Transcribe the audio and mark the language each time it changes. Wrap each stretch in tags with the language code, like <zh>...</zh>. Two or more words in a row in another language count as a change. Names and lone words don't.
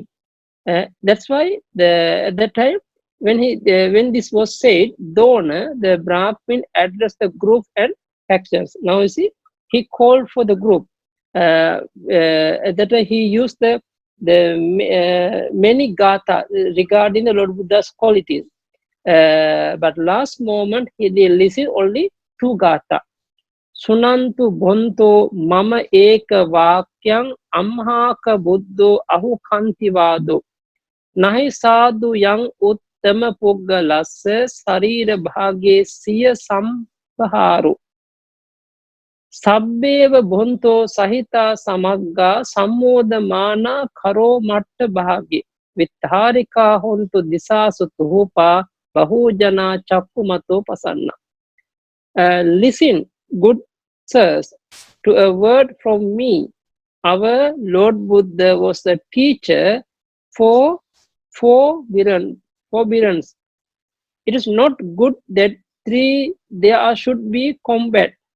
<en>That's why at that time when this was said, Dona, the Brahmin addressed the group and factions. Now you see, he called for the group. At that time he used the many gatha regarding the Lord Buddha's qualities. But last moment he listened only 2 gatha.</en> <pi>Sunantu bonto mama eka vakyang amhaka buddho ahu kantivado nahi sadhu yang uttama puggalassa sarira bhage siya sampaharu sabbeva bonto sahita samagga sammodamana karo matta bhage vitharika hontu disasu tuhupa bahujana chakkumato pasanna.</pi> <en>Listen, good sirs, to a word from me. Our Lord Buddha was the teacher for forbearance. It is not good that there should be combat.</en>